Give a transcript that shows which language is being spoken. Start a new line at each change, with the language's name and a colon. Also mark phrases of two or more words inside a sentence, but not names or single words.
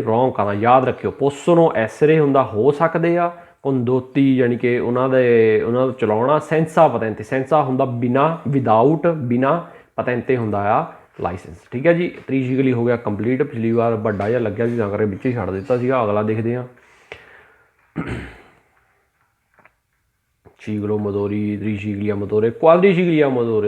Punjabi: ਰੋਂਗ ਕਰਨਾ ਯਾਦ ਰੱਖਿਓ।
Italian: possono essere
Punjabi: ਹੁੰਦਾ ਹੋ ਸਕਦੇ ਆ, condotti ਯਾਨੀ ਕਿ ਉਹਨਾਂ ਦਾ ਚਲਾਉਣਾ।
Italian: senza patente,
Punjabi: senza ਹੁੰਦਾ ਬਿਨਾ, ਵਿਦਾਊਟ, ਬਿਨਾ, patente ਹੁੰਦਾ ਆ ਲਾਇਸੈਂਸ। ਠੀਕ ਹੈ ਜੀ। ਟ੍ਰੀਸਿਕਲੀ ਹੋ ਗਿਆ ਕੰਪਲੀਟ। ਪਿਛਲੀ ਵਾਰ ਵੱਡਾ ਜਿਹਾ ਲੱਗਿਆ ਸੀ ਤਾਂ ਕਰਕੇ ਵਿੱਚ ਹੀ ਛੱਡ ਦਿੱਤਾ ਸੀਗਾ। ਅਗਲਾ ਦੇਖਦੇ ਹਾਂ।
Italian: ciclomotori, tricicli a motore, quadricicli a motore.